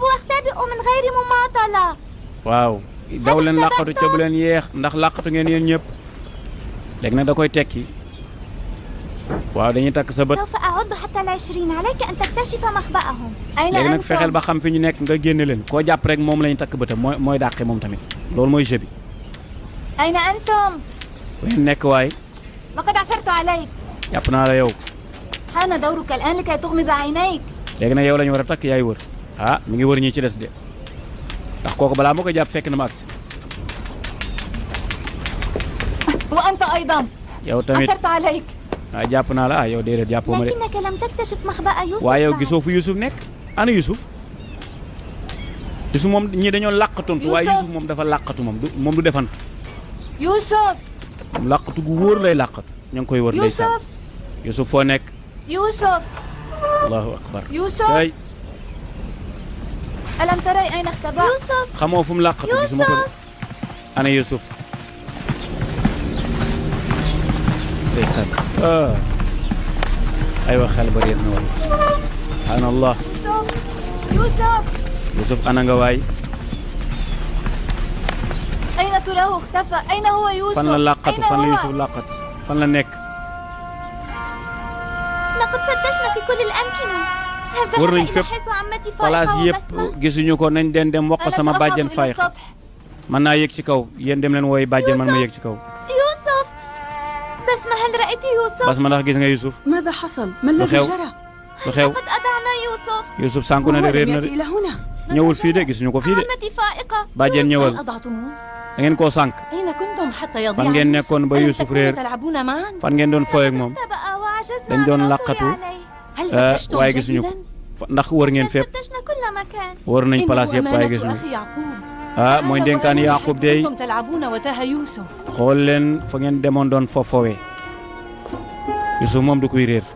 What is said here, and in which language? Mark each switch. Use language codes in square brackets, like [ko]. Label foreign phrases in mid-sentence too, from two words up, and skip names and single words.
[wo] waaw daw leen làqatu ca bu leen yeex ndax làqatu ngeen yéen ñëpp léegi nag da koy tekki waaw dañuy takk sa bët léegi nag fexeel ba xam fi ñu nekk nga génne leen koo jàpp rek moom lañu takk bëtam mooy dàqe moom tamit loolu mooy jeu bi fu ngeen nekk waay jàpp naa la yow léegi nag yow la ñu war a takk yaay wër mi ngi wër ñii ci des de ndax kooku balaa moo koy jàpp fekk na ma agsi [ar] أنت أيضا أثرت عليك [wo] jàpp naa la yow déedéet jàppoo ma de [ar] لكنك لم تكتشف مخبأ يوسف [wo] waaye yow gisoo fu Yusuf nekk ana Yusuf moom ñi dañoo làqatontu waaye Yusuf moom dafa làqatu moom du defantu Yusuf moom làqatu gu wóor lay làqatu ña ngi koy wër ndeysaan Yusuf foo nekk Yusuf [ar] الله أكبر Yusuf ألم ترى أين اختبأ يوسف [wo] xamoo fu mu làqatu gisuma ko de ana Yusuf ndeysaan aywa xel ba réer na wala subhaanallah Yusuf ana nga waay [ar] أين تراه اختفى أين هو يوسف [wo] fan la làqatu fan la Yusuf làqatu fan la nekk [ar] لقد فتشنا في كل الأمكنة [wo] wër nañ fépp place yëpp gisuñu ko nañ den dem wax ko sama bàjjen fay mën naa yéeg ci kaw yéen dem leen wooy bàjjen man ma yéeg ci kaw [ar] يوسف بسمة هل رأيت يوسف [wo] بسمة ndax gis nga Yusuf [ar] ماذا حصل ما الذي جرى [wo] lu xew [ar] لقد أضعنا يوسف [wo] Yusuf sànku na de réer na de ñëwul fii de gisuñu ko fii de [ar] عمتي فائقة [wo] bàjjen ñëwal da ngeen koo sànk [ar] أين كنتم حتى يضيع [wo] fan ngeen nekkoon ba Yusuf réer [ar] تلعبون معا [wo] fan ngeen doon fooy ak moom dañ doon làqatu waaye gisuñu ko ndax wër ngeen fépp wër nañ place yëpp waaye gisuñu mooy ndénkaan Yaaqub dey xool leen fa ngeen demoon doon foofowee Yusuf moom du koy réer